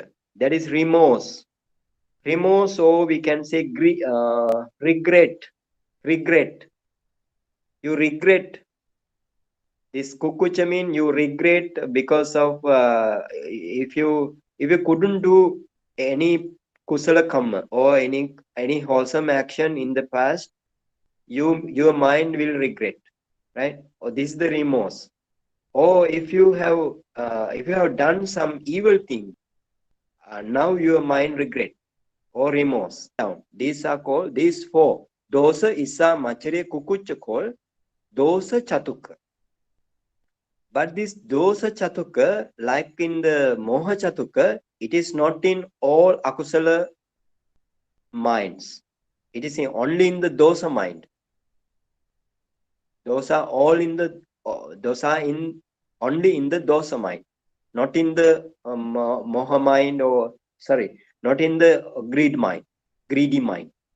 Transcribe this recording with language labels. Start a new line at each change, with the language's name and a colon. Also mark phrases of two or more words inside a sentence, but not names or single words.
English: That is remorse. Or we can say regret. You regret. This Kukucha mean you regret because of if you couldn't do any
Pali: kusala kamma
English: or any wholesome action in the past, your mind will regret, right? Or this is the remorse. Or if you have done some evil thing, now your mind regret or remorse. Now these are called, these 4:
Pali: dosa, issa, machariya, kukucha, called dosa chatuka.
English: But this
Pali: dosa chatuka,
English: like in the
Pali: moha chatuka,
English: it is not in all akusala minds. It is only in the dosa mind. Those are all in the only in the dosa mind, not in the moha mind, or sorry, not in the greedy mind.